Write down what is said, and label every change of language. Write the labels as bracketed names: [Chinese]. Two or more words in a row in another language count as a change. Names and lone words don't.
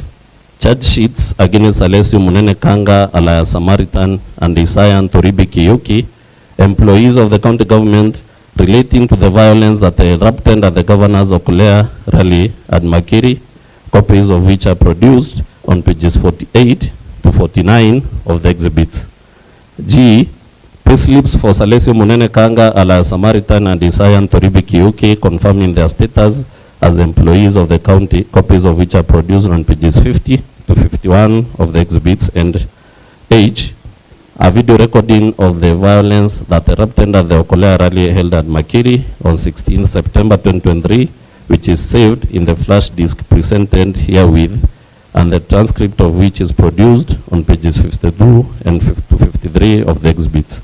[English] Charge sheets against Alessio Munene Kanga, alias Samaritan, and Isayan Toribi Kiyuki, employees of the county government, relating to the violence that erupted at the governor's Okulea rally at Makiri, copies of which are produced on pages 48 to 49 of the exhibits. G. Payslips for Salesio Munene Kanga, alias Samaritan, and Isayan Toribi Kiyuki, confirming their status as employees of the county, copies of which are produced on pages 50 to 51 of the exhibits. And H. A video recording of the violence that erupted at the Okolea rally held at Makiri on 16 September 2023, which is saved in the flash disk presented herewith, and the transcript of which is produced on pages 52 and 53 of the exhibit.